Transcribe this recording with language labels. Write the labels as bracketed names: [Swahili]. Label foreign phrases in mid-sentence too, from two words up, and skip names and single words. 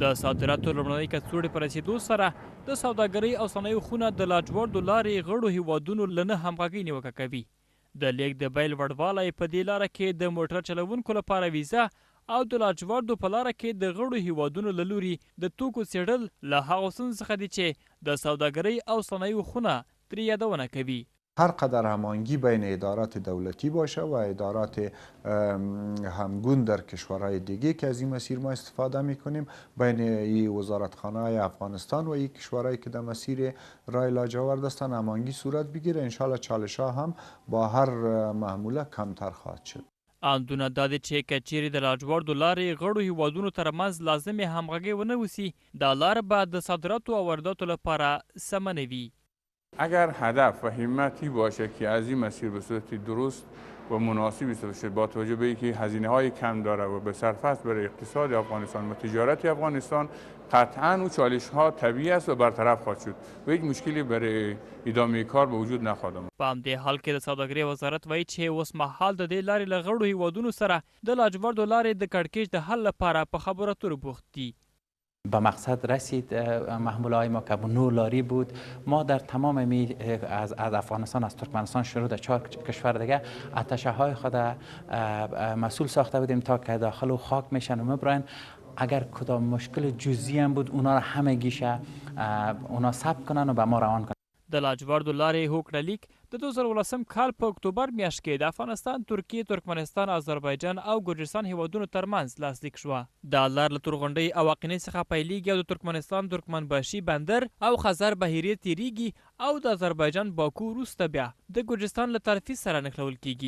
[Pashto] د صادراتو لومړنۍ کڅوړې په رسېدو سره د سوداګرۍ او صنایعو خونه د لاجوردو لارې غړو هیوادونو له نه همغږۍ نیوکه کوي. د لیږد د بیل وړوالی په دې لاره کې د موټر چلوونکو لپاره ویزه او د لاجوردو په لاره کې د غړو هیوادونو له لوري د توکو څېړل له هغو ستونزو څخه دي چې د سوداګرۍ او صنایعو خونه ترې یادونه کوي. [Persian] هر قدر هماهنگی بین ادارات دولتی باشه و ادارات همگون در کشورهای دیگه که از این مسیر ما استفاده میکنیم بین این وزارتخانه افغانستان و این کشورهایی که در مسیر راه لاجورد هستند هماهنگی صورت بگیره. انشالله چالش ها هم با هر محموله کمتر خواهد شد. [Pashto] اندونه دا دی چې که چیرې د لاجوردو لارې غړو هیوادونو ترمنځ لازمې همغږۍ ونه وسي دا لاره به د صادراتو او وارداتو لپاره سمه نه وي. [Persian] اگر هدف و همتی باشه که از این مسیر به صورت درست و مناسبی باشه با توجه به اینکه هزینه های کم داره و به صرفه است برای اقتصاد افغانستان و تجارت افغانستان قطعا او چالش ها طبیعی است و برطرف خواهد شد و هیچ مشکلی برای ادامه کار به وجود نخواهد آمد. [Pashto] په همدې حال کې د سوداګرۍ وزارت وایي چې اوس مهال د دې لارې له غړو هیوادونو سره د لاجوردو لارې د کړکېچ د حل لپاره په خبرو اترو بوخت دي. [Persian] به مقصد رسید. محموله های ما که 9 لاری بود. ما در تمام از افغانستان از ترکمنستان شروع در 4 کشور دیگه اتشه های خود مسئول ساخته بودیم تا که داخل و خاک میشن و میبرن. اگر کدام مشکل جزئی هم بود اونا را همه گیشه اونا ثبت کنن و به ما روان کنن. [Pashto] د لاجوردو لارې هوکړه لیک د 2018 کال په اکتوبر میاشت کې د افغانستان، ترکیې، ترکمنستان، آذربایجان او ګرجستان هیوادونو ترمنځ لاسلیک شوه. دا لار له تورغونډۍ او واقینې څخه پیلیږي او د ترکمنستان ترکمنباشي بندر او خزر بحیرې تیریږي او د آذربایجان باکو وروسته بیا د ګرجستان له طرفي سره نښلول کیږي.